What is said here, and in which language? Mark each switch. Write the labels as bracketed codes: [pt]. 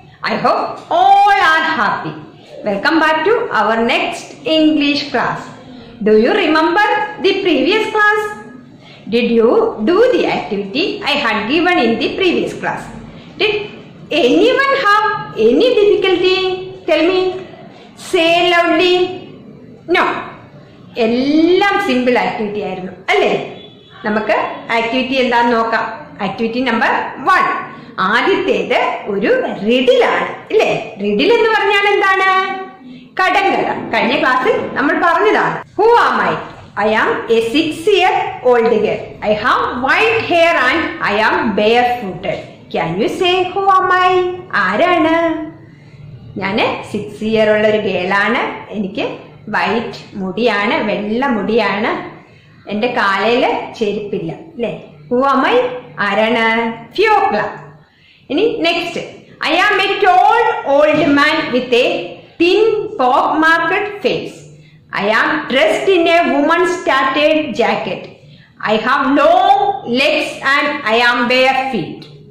[en] I hope all are happy. Welcome back to our next English class. Do you remember the previous class? Did you do the activity I had given in the previous class? Did anyone have any difficulty? Tell me. Say loudly. No. [ml] എല്ലാം simple activity ആയിരുന്നു അല്ലേ? നമുക്ക് activity എന്താന്ന് നോക്കാം. Activity number 1. ആദ്യത്തേത് ഒരു റിഡിലാണ് അല്ലേ? Riddle എന്ന് പറഞ്ഞാൽ എന്താണ്? കടങ്കഥ. കഴിഞ്ഞ ക്ലാസ്സിൽ നമ്മൾ പറഞ്ഞതാണ്. [en] Who am I? I am a 6-year-old girl. I have white hair and I am barefooted. Can you say who am I? [ml] ആരാണ്? ഞാൻ 6 year ഉള്ള ഒരു ഗേളാണ്. എനിക്ക് വൈറ്റ് മുടിയാണ്, വെള്ള മുടിയാണ്, എൻ്റെ കാലയില് ചെരുപ്പില്ല അല്ലേ? [en] Who am I? [ml] ആരാണ്? ഫിയോക്ല. ഇനി next. [en] I am a tall old man with a thin pock-marked face. I am dressed in a woman's tattered jacket. I have long legs and I am bare feet.